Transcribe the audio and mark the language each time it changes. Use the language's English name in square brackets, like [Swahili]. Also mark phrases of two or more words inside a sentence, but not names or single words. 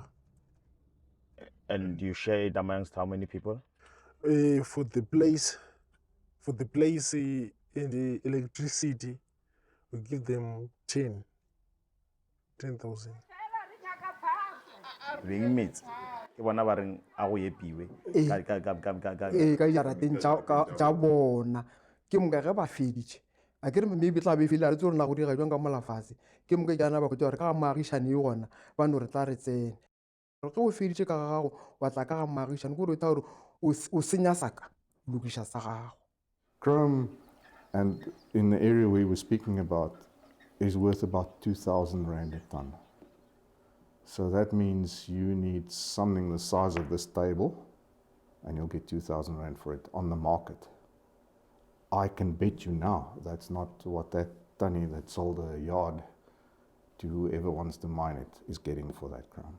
[English] And you share it amongst how many people? For the place and the electricity, we give them 10,000. Being mates. [Northern Sotho] Ke bona ba reng a go epiwe ka jarateng tša bona ke moka ge ba feditše a ke re maybe tla be fele a re tse gore na go dira jwang ka molafase ke moka jana ba khwetsa gore ka ga maagišane e gona ba no re tla re tsene ge o feditše ka ga gago wa tla ka ga maagišane ko re tla gore o senya saka lokiša sa gago. [English] Chrome, and in the area we were speaking about, is worth about 2,000 Rand a ton. So that means you need something the size of this table, and you'll get 2,000 Rand for it on the market. I can bet you now that's not what that tunny that sold a yard to whoever wants to mine it is getting for that chrome.